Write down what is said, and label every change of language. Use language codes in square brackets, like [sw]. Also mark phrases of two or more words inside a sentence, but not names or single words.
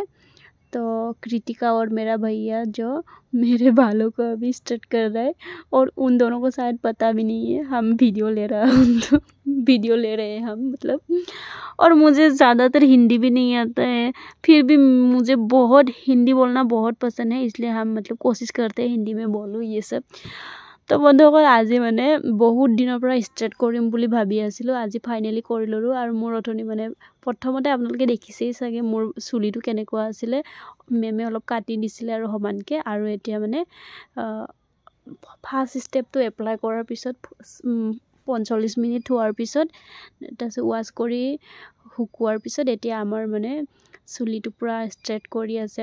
[hi] तो कृतिका और मेरा भैया जो मेरे बालों को अभी स्ट्रेट कर रहा है, और उन दोनों को शायद पता भी नहीं है हम वीडियो ले रहे हैं वीडियो ले रहे हैं हम मतलब। और मुझे ज़्यादातर हिंदी भी नहीं आता है, फिर भी मुझे बहुत हिंदी बोलना बहुत पसंद है, इसलिए हम मतलब कोशिश करते हैं हिंदी में बोलूँ ये सब। [as] तो বন্ধুসকল আজি মানে বহুত দিনৰ পৰা ষ্টাৰ্ট কৰিম বুলি ভাবি আছিলোঁ, আজি ফাইনেলি কৰি ল'লোঁ। আৰু মোৰ অথনি মানে প্ৰথমতে আপোনালোকে দেখিছেই চাগে মোৰ চুলিটো কেনেকুৱা আছিলে, মেমে অলপ কাটি দিছিলে আৰু সমানকৈ। আৰু এতিয়া মানে ফাৰ্ষ্ট ষ্টেপটো এপ্লাই কৰাৰ পিছত 45 মিনিট থোৱাৰ পিছত তাৰপিছত ৱাছ কৰি শুকোৱাৰ পিছত এতিয়া আমাৰ মানে চুলিটো পূৰা ষ্ট্ৰেট কৰি আছে।